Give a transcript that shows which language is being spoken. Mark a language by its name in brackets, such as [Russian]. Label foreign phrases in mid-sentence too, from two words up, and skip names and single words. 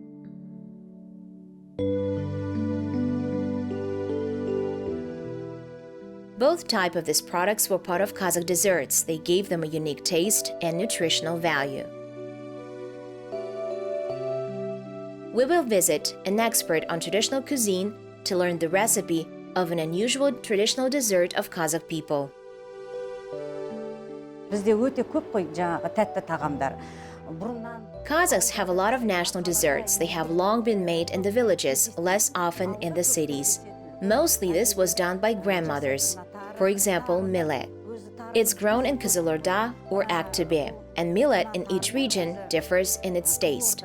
[English] Both types of these products were part of Kazakh desserts. They gave them a unique taste and nutritional value. We will visit an expert on traditional cuisine to learn the recipe of an unusual traditional dessert of Kazakh people. [Kazakh] Бізде өте көп қой жаңағы тәтті тағамдар. Бұрыннан [English] Kazakhs have a lot of national desserts. They have long been made in the villages, less often in the cities. Mostly this was done by grandmothers. For example, millet. It's grown in Kızılorda or Aktobe, and millet in each region differs in its taste.